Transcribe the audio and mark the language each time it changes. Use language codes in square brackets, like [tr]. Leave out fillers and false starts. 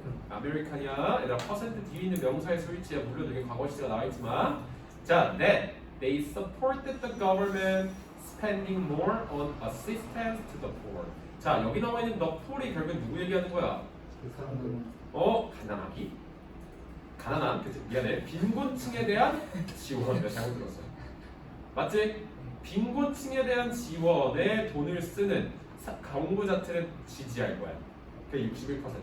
[ko] 아메리칸이야. 얘들아 퍼센트 뒤에 있는 명사의 스위치야. 물론 여기 과거 시제가 나와 있지만, 자, [en] that they supported the government spending more on assistance to the poor. [ko] 자, 여기 나와 있는 the poor이 결국 누구 얘기하는 거야? 그 사람들. 가난하기. 가난한 그치 미안해 빈곤층에 대한 지원 내가 잘못 들었어 맞지? 빈곤층에 대한 지원에 돈을 쓰는 정부 자체를 지지할 거야 그게 61%.